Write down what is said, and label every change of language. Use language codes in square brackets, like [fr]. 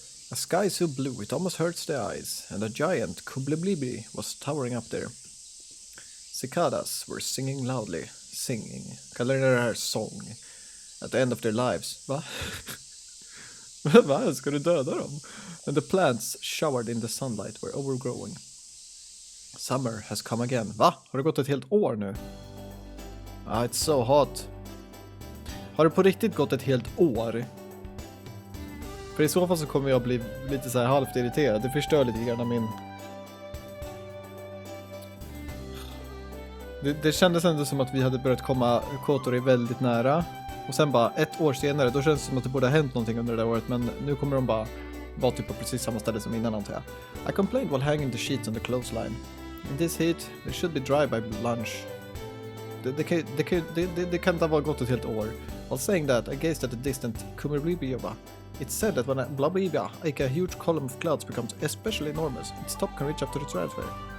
[en] A sky so blue it almost hurts the eyes, and a giant Kubliblibi was towering up there. Cicadas were singing loudly. [sv] Kallar det här sång. [en] At the end of their lives. [sv] Va? Va? Ska du döda dem? [en] And the plants showered in the sunlight were overgrowing. Summer has come again. Va? [sv] Har det gått ett helt år nu? [en] Ah, it's so hot. [sv] Har det på riktigt gått ett helt år? För i så fall så kommer jag bli lite så här halvt irriterad. Det förstör lite grann min... Det kändes ändå som att vi hade börjat komma Kotori väldigt nära. Och sen bara ett år senare, då känns det som att det borde ha hänt någonting under det där året. Men nu kommer de bara vara typ på precis samma ställe som innan, antar jag. [en] I complained while hanging the sheets on the clothesline. In this heat, they should be dry by lunch. [sv] Det kan inte ha gått ett helt år. [en] While saying that, I gazed at the distant Kumiribioba. It's said that when a Blabibia, like a huge column of clouds, becomes especially enormous, its top can reach up to the stratosphere.